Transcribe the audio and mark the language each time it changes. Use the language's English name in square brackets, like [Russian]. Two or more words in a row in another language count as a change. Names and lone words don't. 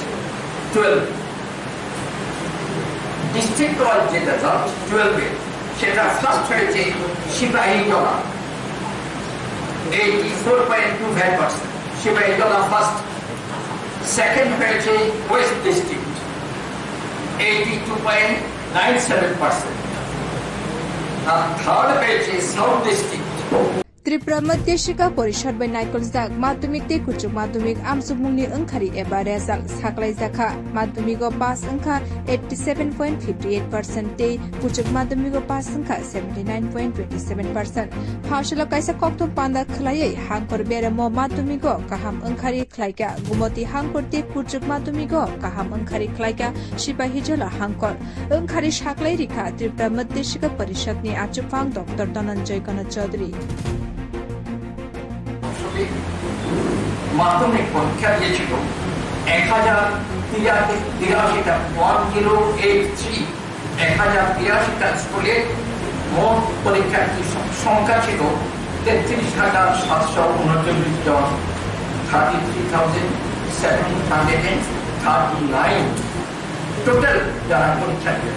[Bangla] 12 [English] district wise [Bangla] যে রেজাল্ট 12 সেটা ফার্স্ট হয়েছে সিপাহীজলা, 84.25%, সিপাহীজলা ফার্স্ট। সেকেন্ড হয়েছে ওয়েস্ট ডিস্ট্রিক্ট, 82.97%। আর থার্ড হয়েছে সাউথ ডিস্ট্রিক্ট। [Kok Borok] त्रिपुरा मध्य शिक्षा परिषद बै नायकलजाक माध्यमिक ते कुचुक माध्यमिक आमसुमुंगनि ओंखारि एबा रेजाल्ट साख्लायजाखा। माध्यमिक पास ओंखा 87.58% ते कुचुक माध्यमिक पास ओंखा 79.27%। फाशल कायसा कक्तो पान्दा खलायै हांकर बेरामो माध्यमिक काहाम ओंखारि खलायका। गुमति हांकर ते कुचुक माध्यमिक काहाम ओंखारि खलायका सिपाहीजला हांकर ओंखारि साख्लाय रिखा त्रिपुरा मध्य शिक्षा परिषदनि आचुफां डॉक्टर धनंजय गण चौधरी। [Bangla] মাধ্যমিক পরীক্ষা দিয়েছিল 1083টা, 1083টা স্কুলে মোট পরীক্ষার্থীর সংখ্যা ছিল 33,739 জন, 33,739 টোটাল যারা পরীক্ষা দিয়েছে।